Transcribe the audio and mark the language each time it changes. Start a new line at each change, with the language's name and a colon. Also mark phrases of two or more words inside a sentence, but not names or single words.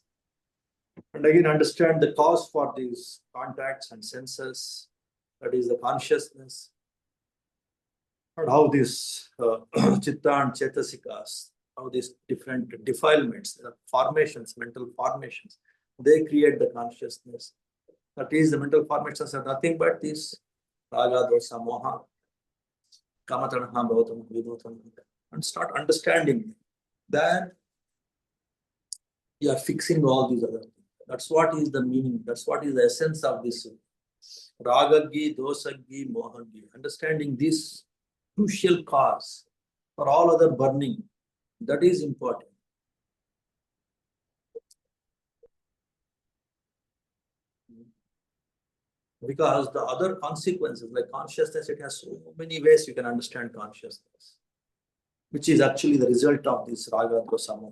English: And again, understand the cause for these contacts and senses, that is the consciousness, and how this chitta and chetasikas, how these different defilements, formations, mental formations, they create the consciousness. That is, the mental formations are nothing but this raga,
Pali: dosa, moha, kamatanaha, bhavatana, vibhutana,
English: and start understanding that you are fixing all these other things. That's what is the meaning, that's what is the essence of this
Pali: ragaggi, dosaggi, mohaggi.
English: Understanding this crucial cause for all other burning, that is important. Because the other consequences, like consciousness, it has so many ways you can understand consciousness, which is actually the result of this
Pali: raga, dosa, moha.